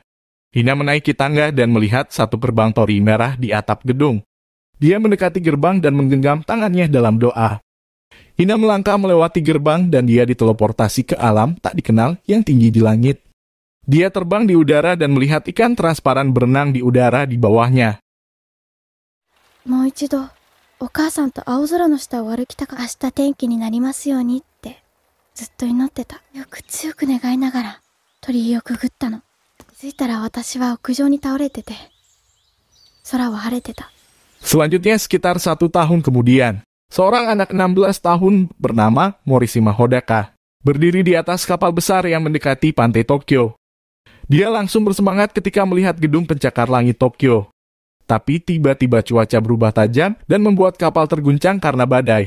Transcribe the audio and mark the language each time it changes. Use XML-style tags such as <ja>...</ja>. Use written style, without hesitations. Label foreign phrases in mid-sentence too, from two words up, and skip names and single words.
<id>Hina menaiki tangga dan melihat satu gerbang tori merah di atap gedung. Dia mendekati gerbang dan menggenggam tangannya dalam doa. Hina melangkah melewati gerbang dan dia diteleportasi ke alam tak dikenal yang tinggi di langit. Dia terbang di udara dan melihat ikan transparan berenang di udara di bawahnya.</id> <ja>もう一度、お母さんと青空の下を歩きたか、明日天気になりますようにってずっと祈ってた。よく強く願いながら鳥居をくぐったの。気づいたら私は屋上に倒れてて、空は晴れてた。</ja> <id>Selanjutnya sekitar 1 tahun kemudian, seorang anak 16 tahun bernama Morishima Hodaka berdiri di atas kapal besar yang mendekati pantai Tokyo. Dia langsung bersemangat ketika melihat gedung pencakar langit Tokyo. Tapi tiba-tiba cuaca berubah tajam dan membuat kapal terguncang karena badai.</id>